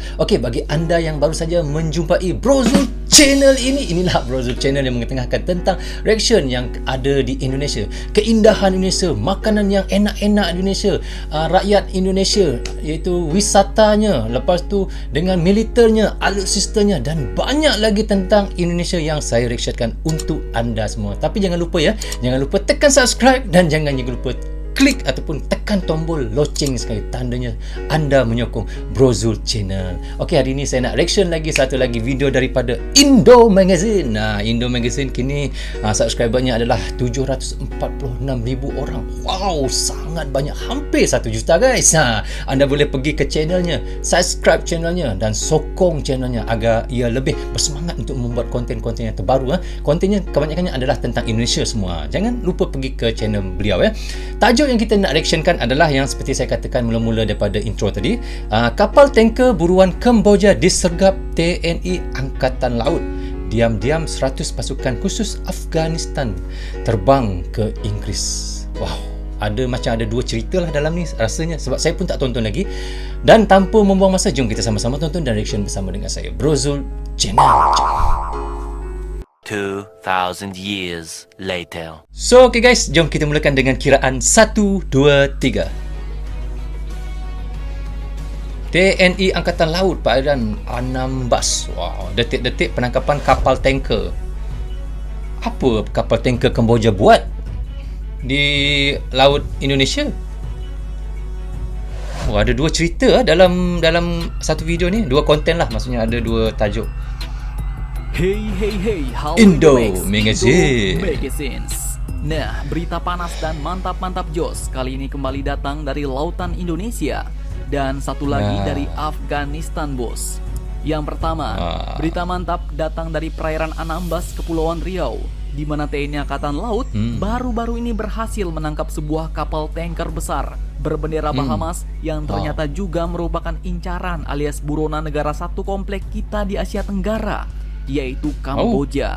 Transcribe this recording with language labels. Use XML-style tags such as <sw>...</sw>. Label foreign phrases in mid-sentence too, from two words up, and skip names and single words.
<ms>Okey, bagi anda yang baru saja menjumpai Brozul Channel ini, inilah Brozul Channel yang mengetengahkan tentang reaction yang ada di Indonesia, keindahan Indonesia, makanan yang enak-enak di Indonesia, rakyat Indonesia, iaitu wisatanya, lepas tu dengan militernya, alutsistanya dan banyak lagi tentang Indonesia yang saya reactionkan untuk anda semua. Tapi jangan lupa ya, jangan lupa tekan subscribe dan jangan lupa klik ataupun tekan tombol loceng sekali, tandanya anda menyokong Brozul Channel. Okey, hari ini saya nak reaction lagi satu lagi video daripada Indo Magazine. Indo Magazine kini subscribernya adalah 746,000 orang. Wow, sangat banyak, hampir 1 juta guys. Anda boleh pergi ke channelnya, subscribe channelnya dan sokong channelnya agar ia lebih bersemangat untuk membuat konten-konten yang terbaru. Kontennya kebanyakannya adalah tentang Indonesia semua. Jangan lupa pergi ke channel beliau ya. Tajuk yang kita nak reactionkan adalah yang seperti saya katakan mula-mula daripada intro tadi. Kapal tanker buruan Kemboja disergap TNI Angkatan Laut. Diam-diam 100 pasukan khusus Afghanistan terbang ke Inggeris. Wow, macam ada dua cerita lah dalam ni rasanya, sebab saya pun tak tonton lagi. Dan tanpa membuang masa, jom kita sama-sama tonton dan reaction bersama dengan saya, Brozul Channel.</ms> <en>2,000 years later. So, okay guys,</en> <ms>jom kita mulakan dengan kiraan 1, 2, 3.</ms> <id>TNI Angkatan Laut perairan Anambas.</id> <ms>Wow, detik-detik penangkapan kapal tanker. Apa kapal tanker Kemboja buat di Laut Indonesia? Oh, ada dua cerita dalam satu video ni, dua konten lah, maksudnya ada dua tajuk.</ms> <en>Hey, how</en> <id>Indo Magazine. Magazine. Nah, berita panas dan mantap-mantap jos kali ini kembali datang dari lautan Indonesia dan satu lagi dari Afghanistan bos. Yang pertama, berita mantap datang dari perairan Anambas, Kepulauan Riau, di mana TNI Angkatan Laut baru-baru ini berhasil menangkap sebuah kapal tanker besar berbendera Bahamas yang ternyata juga merupakan incaran alias buronan negara satu komplek kita di Asia Tenggara, yaitu Kamboja.</id>